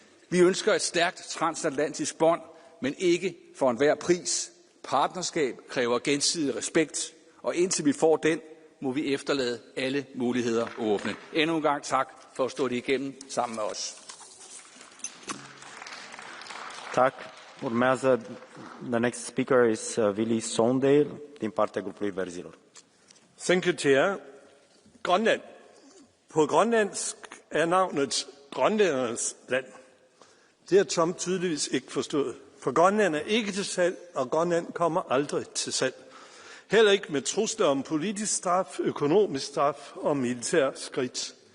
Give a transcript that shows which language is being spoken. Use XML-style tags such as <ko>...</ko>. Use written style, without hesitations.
<da>Vi ønsker et stærkt transatlantisk bånd, men ikke for enhver pris. Partnerskab kræver gensidig respekt, og indtil vi får den, må vi efterlade alle muligheder åbne. Endnu en gang tak for at stå det igennem sammen med os. Tak.</da> <ro>Urmează,</ro> <en>the next speaker is</en> <ro>Willy Sondale din partea grupului Verzilor.</ro> <en>Thank you, Chair. Grønland.</en> <da>På grønlandsk er navnet grønlændernes land. Det har Trump tydeligvis ikke forstået. For Grønland er ikke til salg, og Grønland kommer aldrig til salg. Heller ikke med trusler om politisk straf, økonomisk straf og militær skridt.</da>